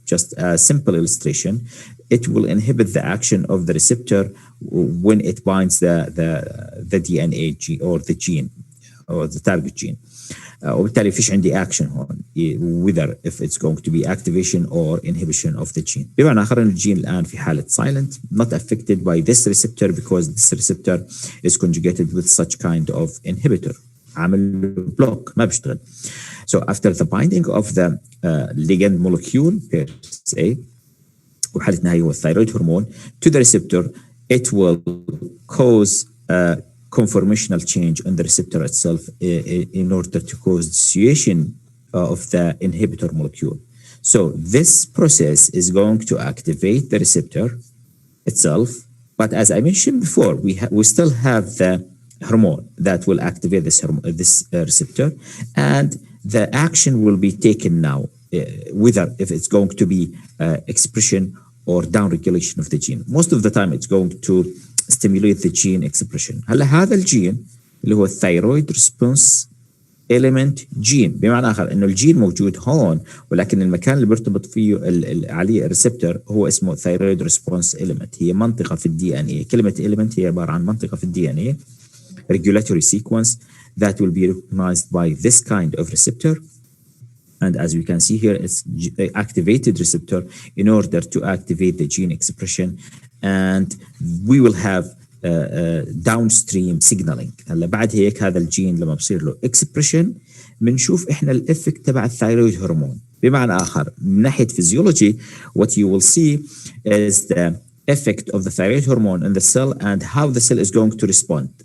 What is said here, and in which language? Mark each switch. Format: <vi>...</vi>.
<en>Just a simple illustration, it will inhibit the action of the receptor when it binds the DNA gene or the gene or the target gene.</en> <ar>وبالتالي فيش عندي</ar> <en>action</en> <ar>هون</ar> <en>whether if it's going to be activation or inhibition of the gene.</en> <ar>بمعنى آخر إن الجين الآن في حالة</ar> <en>silent, not affected by this receptor because this receptor is conjugated with such kind of inhibitor.</en> <ar>عامل block ما بيشتغل.</ar> <en>So after the binding of the ligand molecule per se</en> <ar>وحالتنا هي هو الثايرويد هرمون</ar> <en>to the receptor, it will cause conformational change on the receptor itself in order to cause dissociation of the inhibitor molecule. So this process is going to activate the receptor itself, but as I mentioned before, we still have the hormone that will activate this receptor, and the action will be taken now, whether if it's going to be expression or downregulation of the gene. Most of the time it's going to stimulate the gene expression.</en> <ar>هلا هذا الجين اللي هو الثايرويد ريسبونس element جين، بمعنى آخر إنه الجين موجود هون، ولكن المكان اللي بيرتبط فيه عليه الريسبتور هو اسمه ثايرويد ريسبونس element. هي منطقة في الدي ان اي. كلمة element هي عبارة عن منطقة في الدي ان اي</ar> <en>regulatory sequence that will be recognized by this kind of receptor. And as we can see here, it's activated receptor in order to activate the gene expression, and we will have downstream signaling.</en> <ar>هلا بعد هيك هذا الجين لما بصير له expression بنشوف احنا الافكت تبع الثايرويد هرمون. بمعنى آخر من ناحية</ar> <en>physiology, what you will see is the effect of the thyroid hormone in the cell and how the cell is going to respond.</en>